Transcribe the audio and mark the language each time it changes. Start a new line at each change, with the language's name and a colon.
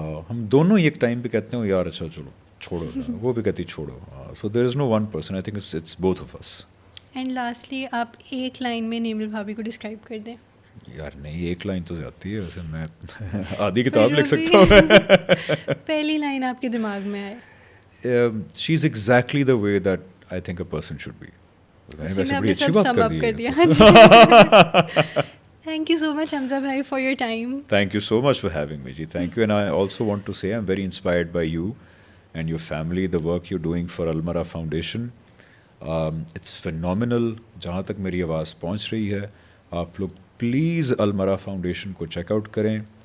Urdu: ہم دونوں ایک ٹائم پہ کہتے ہیں یار اچھا چلو چھوڑو, وہ بھی کہتی چھوڑو.
English: So there is no one person, I think it's both of us. And lastly
Urdu: آپ ایک لائن میں نیمل بھابھی کو ڈسکرائب کر دیں. یار نہیں, ایک لائن تو زیادتی ہے ویسے, میں آدھی کتاب لکھ سکتا ہوں. پہلی لائن آپ کے دماغ میں آئے.
English: She is exactly the way that I think a person should be.
Urdu: ویسے بڑی اچھی بات کر دی.
English: Thank you so much, Hamza bhai, for your time. Thank you so much for having me, ji. Thank you. And I also want to say I'm very inspired by you and your family, the work you're doing for Almara Foundation. It's phenomenal.
Urdu: جہاں تک میری آواز پہنچ رہی ہے, آپ لوگ please Almara Foundation کو چیک آؤٹ کریں.